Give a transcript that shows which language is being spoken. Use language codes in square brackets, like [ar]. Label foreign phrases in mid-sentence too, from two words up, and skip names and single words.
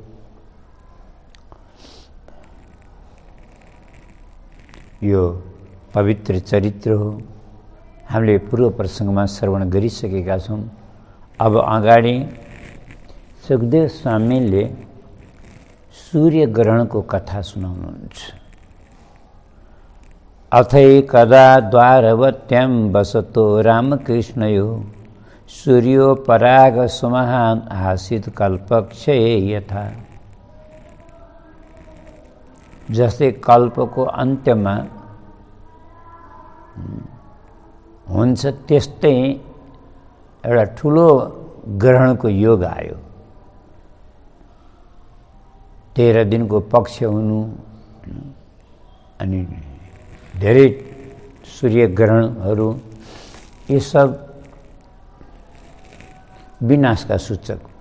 [ne] यो पवित्र चरित्र हो, हामीले पूर्व प्रसङ्गमा श्रवण गरिसकेका छौँ। अब अगाडि सुखदेव स्वामीले सूर्य ग्रहणको कथा सुनाउनुहुन्छ। [sa] अथै कदा द्वारवत्यां वसतो रामकृष्णयो सूर्यो पराग सुमहान आसीत् कल्पक्षये यथा। [ne] जस्तै कल्पको अन्त्यमा हुन्छ त्यस्तै एउटा ठुलो ग्रहणको योग आयो। 13 दिनको पक्ष हुनु अनि धेरै सूर्य ग्रहणहरू, यी सब विनाशका सूचक।